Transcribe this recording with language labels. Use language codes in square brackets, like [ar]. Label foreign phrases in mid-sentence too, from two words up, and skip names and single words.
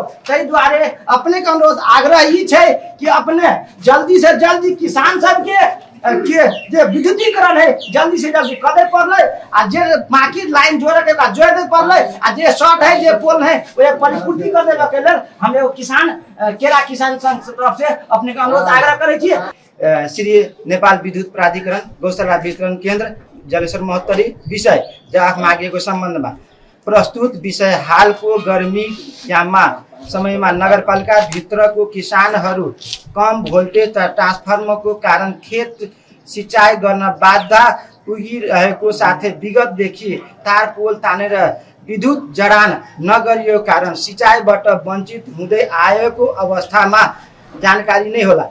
[mai] तै द्वारे अपने के अनुरोध आग्रह ई छै कि अपने जल्दी से जल्दी किसान सब के जे विद्युतीकरण है जल्दी से जल्दी करे पड़ले। आ जे बाकी लाइन जोड़े के बाद जोड़ दे पड़ले। आ जे शॉर्ट है जे पोल है वो परिपूर्ति कर देबे के लेल हम एगो किसान केरा किसान संघ से तरफ से अपने के अनुरोध आग्रह करे छी। [ne] श्री नेपाल विद्युत प्राधिकरण गौशाला वितरण केन्द्र जलेश्वर महोत्तरी विषय जवाफ मागेको सम्बन्धमा प्रस्तुत विषय हालको गर्मी याममा समयमा नगरपालिका भित्रको किसानहरू कम भोल्टेज ट्रान्सफर्मरको कारण खेत सिंचाई गर्न बाधा पुगिरहेको साथै विगतदेखि तार पोल तानेर विद्युत जडान नगरिएको कारण सिंचाईबाट वञ्चित हुँदै आएको अवस्थामा जानकारी नै होला।